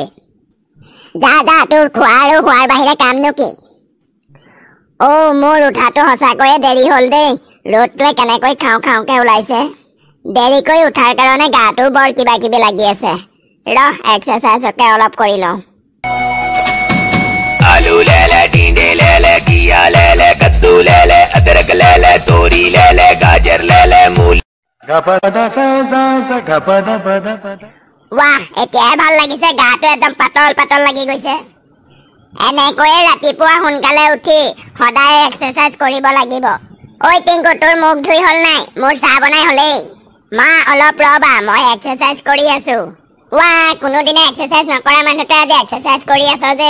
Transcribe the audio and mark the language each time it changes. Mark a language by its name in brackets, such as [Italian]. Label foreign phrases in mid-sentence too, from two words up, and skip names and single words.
[Assamese] যা যা, তোৰ খোৱা আৰু শোৱাৰ বাহিৰে কামনো কি? মোৰ উঠাটো সঁচাকৈয়ে দেৰি হ'ল দেই। ৰ'দটোৱে কেনেকৈ খাওঁ খাওঁকে ওলাইছে। দেৰিকৈ উঠাৰ কাৰণে গাটো বৰ কিবা কিবি লাগি আছে। এক্সাৰচাইজকে অলপ কৰি লওঁ। [Hindi] आलू ले ले, टींडे ले ले, घिया ले ले, कद्दू ले ले, अदरक ले ले, तोरी ले ले, गाजर ले ले, मूली। वाह, [Assamese] এতিয়াই ভাল লাগিছে, গাটো একদম পাতল পাতল লাগি গৈছে। এনেকৈয়ে ৰাতিপুৱা সোনকালে উঠি সদায় এক্সাৰচাইজ কৰিব লাগিব। ঐ টিংকু তোৰ মুখ ধুই হ'ল নাই? মোৰ চাহ বনাই হ'লেই। মা অলপ ৰবা, মই এক্সাৰচাইজ কৰি আছো। কোনোদিনে এক্সাৰচাইজ নকৰা মানুহটোৱে আজি এক্সাৰচাইজ কৰি আছ যে?